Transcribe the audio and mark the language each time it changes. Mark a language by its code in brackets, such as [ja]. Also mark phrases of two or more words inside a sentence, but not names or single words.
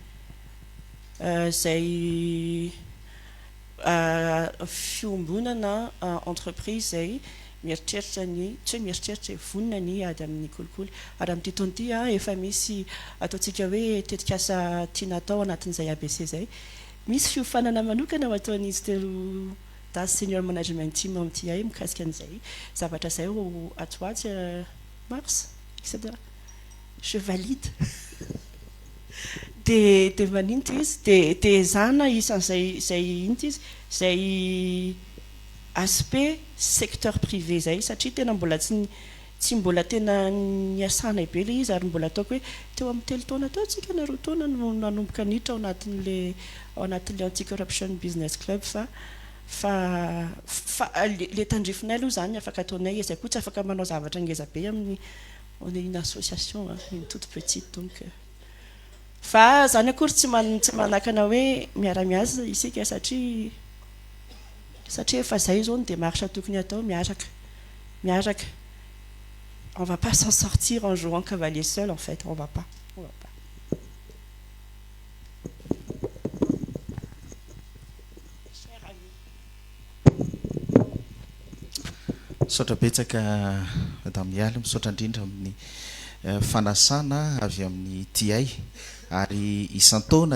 [mg] zay fiombonana entreprise zay mieritreritra ny tsy hoe mieritreritra vonina ny ady amin'ny kolikoly ary amin'ity taona ity efa misy ataontsika hoe tetikasa tiana atao anatin'izay ABC zay misy fiofanana manokana ho ataon'izy telo das [en] senior management team [mg] amin'ity mikasika an'izay zavatra zay ho atoatsy mars etc [fr] je valide [mg] de maninty izy de zana isan'izay inty izy zay [fr] aspect secteur privé [mg] zay satria tena mbola tsy mbola tena niasana be le izy ary mbola ataoko hoe teo amin'ny telo taona tao tsika na roa taona no nanomboka niditra ao anatin'le anti-corruption [en] business club [mg] fa le tandrifinay aloha zany afaka ataonay izay koa tsy afaka manao zavatra ngeza be amin'ny [fr] on est une association une toute petite donc [mg] fa zany akory tsy manakana hoe miara-miasa isika satria efa zay zao ny démarche tokony atao miaraka [fr] on va pas s'en sortir en jouant cavalier seul en fait on va pas [mg] misaotra betsaka madame Yaly misaotra indrindra amin'ny fanasana avy amin'ny TI ary isan-taona